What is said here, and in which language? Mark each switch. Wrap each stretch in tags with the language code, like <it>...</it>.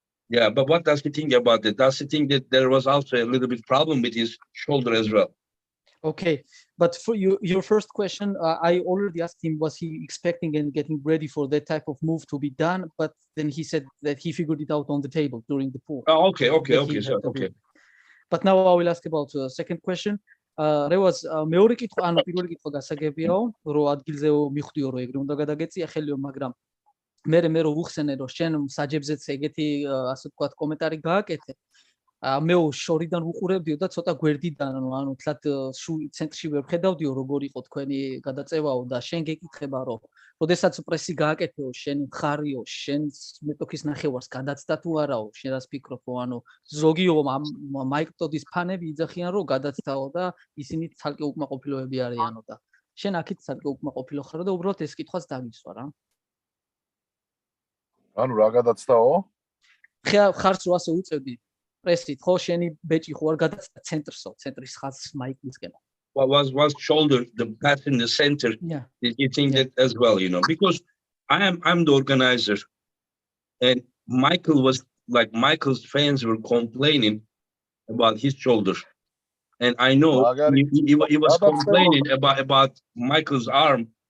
<en>Yeah, but what does he think about it? Does he think that there was also a little bit problem with his shoulder as well? Okay, but for your first question, I already asked him, was he expecting and getting ready for that type of move to be done? But then he said that he figured it out on the table during the pool. Oh, okay, so, okay. But now I will ask about the second question.</en> <ka>რევაზ მეორე კითხვა, ანუ პირველი კითხვა გასაგებიაო, რომ ადგილზეო მიხვდიო, რომ ეგრე უნდა გადაგეწია ხელიო, მაგრამ მე რო ვუხსენე, რომ შენ საჯებზეც ეგეთი ასე ვთქვათ კომენტარი გააკეთე, მე შორიდან ვუყურებდიო და ცოტა გვერდიდან, ანუ თლათ ცენტრში ვერ ხედავდიო, როგორ იყო თქვენი გადაწევაო და შენ გეკითხება, რომ როდესაც პრესი გააკეთეო, შენ ხარიო, შენ მეტოქის ნახევარს გადაცდა თუ არაო, შენ რას ფიქრობო, ანუ ზოგიო მაიკ ტოდის ფანები იძახიან, რომ გადაცდაო და ისინი ცალკე უკმაყოფილოები არიანო და შენ აქეთ ცალკე უკმაყოფილო ხარო და უბრალოდ ეს კითხვაც დაგისვა რა. ანუ რა გადაცდაო? ხარს რო ასე უწევდი პრესით, ხო, შენი ბეჭი ხო არ გადაცდა ცენტრსო, ცენტრის ხაზს მაიკლისკენ.</ka> <en>Was shoulder the pass in the center? Yeah. Did you think that as well? You know, because I'm the organizer, and Michael's fans were complaining about his shoulder, and I know he was complaining about Michael's arm.</en>